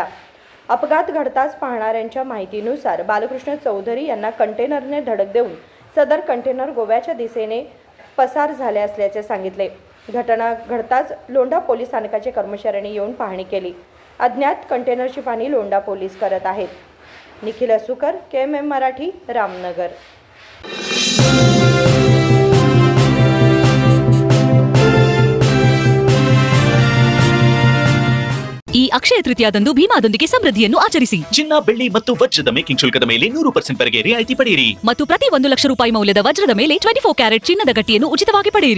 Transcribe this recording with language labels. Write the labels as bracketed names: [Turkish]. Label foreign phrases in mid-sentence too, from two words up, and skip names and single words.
[Marathi] अपघात घडताच पाहणाऱ्यांच्या माहितीनुसार बाळकृष्ण चौधरी यांना कंटेनरने धडक देऊन सदर कंटेनर गोव्याच्या दिशेने पसार झाले असल्याचे सांगितले। घटना घडताच लोंढा पोलीस स्थानकाचे कर्मचाऱ्यांनी येऊन पाहणी केली। अज्ञात कंटेनरची पाहणी लोंढा पोलीस करत आहेत। निखिल असुकर, KMM मराठी, रामनगर। [Kannada] ಈ ಅಕ್ಷಯ ತೃತೀಯದಂದು ಭೀಮಾದೊಂದಿಗೆ ಸಮೃದ್ಧಿಯನ್ನು ಆಚರಿಸಿ। ಚಿನ್ನ, ಬೆಳ್ಳಿ ಮತ್ತು ವಜ್ರದ ಮೇಕಿಂಗ್ ಶುಲ್ಕದ ಮೇಲೆ 100% ವರೆಗೆ ರಿಯಾಯಿತಿ ಪಡೆಯಿರಿ ಮತ್ತು ಪ್ರತಿ 1 ಲಕ್ಷ ರೂಪಾಯಿ ಮೌಲ್ಯದ ವಜ್ರದ ಮೇಲೆ 24 ಕ್ಯಾರೆಟ್ ಚಿನ್ನದ ಗಟ್ಟಿಯನ್ನು ಉಚಿತವಾಗಿ ಪಡೆಯಿರಿ।